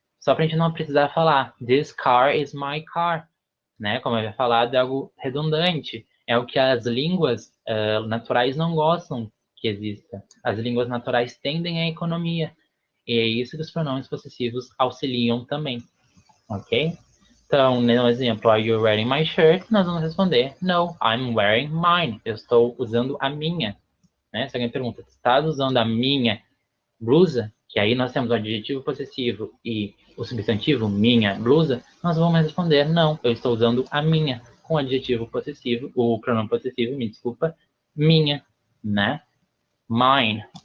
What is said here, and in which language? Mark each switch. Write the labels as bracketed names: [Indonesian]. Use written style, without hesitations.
[Portuguese] Só para a gente não precisar falar [English] this car is my car, [Portuguese] né? Como eu já falado, é algo redundante. É o que as línguas naturais não gostam que exista. As línguas naturais tendem à economia. E é isso que os pronomes possessivos auxiliam também, ok? Então, no exemplo, [English] are you wearing my shirt? [Portuguese] Nós vamos responder, [English] no, I'm wearing mine. [Portuguese] Eu estou usando a minha. Né? Se alguém pergunta, estás usando a minha blusa? Que aí nós temos o adjetivo possessivo e o substantivo minha blusa. Nós vamos responder, não, eu estou usando a minha. Com o adjetivo possessivo, o pronome possessivo, me desculpa, minha, né? Mine.